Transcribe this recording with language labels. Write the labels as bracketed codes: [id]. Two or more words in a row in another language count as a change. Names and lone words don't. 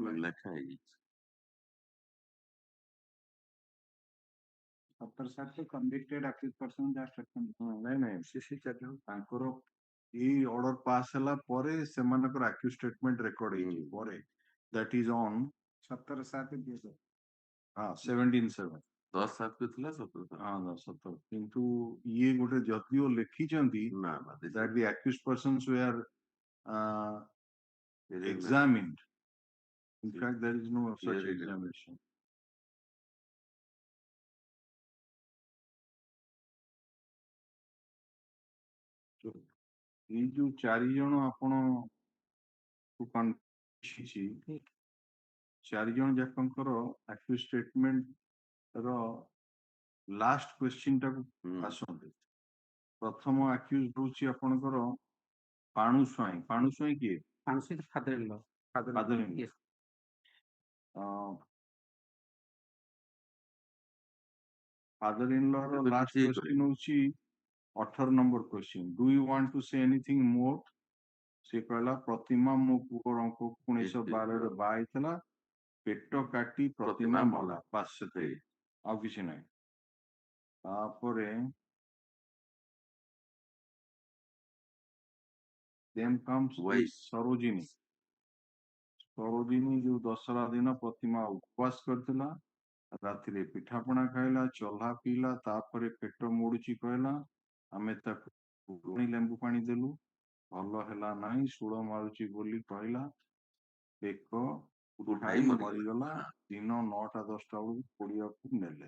[or] ଲେଖା ହେଇଯାଇଛି। [en] 17/7 convicted accused person ଯାହା statement [or] ନାଇଁ ସେ ତାଙ୍କର ଏଇ [en] order pass [or] ହେଲା ପରେ ସେମାନଙ୍କର [en] accused statement record [or] ହେଇଛି ପରେ [en] that is on [or] 17/7 ହଁ 17/7 10/7 କୁ ଥିଲା 17 ହଁ 17 କିନ୍ତୁ ଇଏ ଗୋଟେ ଯଦିଓ ଲେଖିଛନ୍ତି ନା [en] that the accused persons were examined. In fact, there is no such examination. So, [or] ଏଇ ଯୋଉ 4 ଜଣ ଆପଣ 4 ଜଣ ଯାକଙ୍କର [en] accused statement [or] ର [en] last question [or] ଟାକୁ ଆସନ୍ତୁ। ପ୍ରଥମ ଆକ୍ୟୁଜ ରହୁଛି ଆପଣଙ୍କର ପାଣୁ ସ୍ୱାଇଁ କିଏ? ପାଣୁ ସ୍ୱାଇଁ [en] father in law. Yes. Father in law ର last question ହଉଛି 18 number question. Do you want to say anything more? [or] ସେ କହିଲା ପ୍ରତିମା ମୋ ପୁଅଙ୍କ 1912 ବାହା ହେଇଥିଲା ପେଟ କାଟି ପ୍ରତିମା ମଲା ବାସ୍ ସେତିକି ଆଉ କିଛି ନାହିଁ। ତାପରେ [en] then comes [or] ସରୋଜିନୀ ଯୋଉ ଦଶହରା ଦିନ ପ୍ରତିମା ଉପବାସ କରିଥିଲା ରାତିରେ ପିଠାପଣା ଖାଇଲା ଚହ୍ଲା ପିଇଲା ତାପରେ ପେଟ ମୋଡୁଛି କହିଲା ଆମେ ତାକୁ ଲେମ୍ବୁ ପାଣି ଦେଲୁ ଭଲ ହେଲା ନାହିଁ ସୁଳ ମାରୁଛି ବୋଲି କହିଲା ବେକ ଉଠାଇ ମରିଗଲା ଦିନ 9ଟା 10ଟା ବେଳକୁ ପୋଡିବାକୁ ନେଲେ।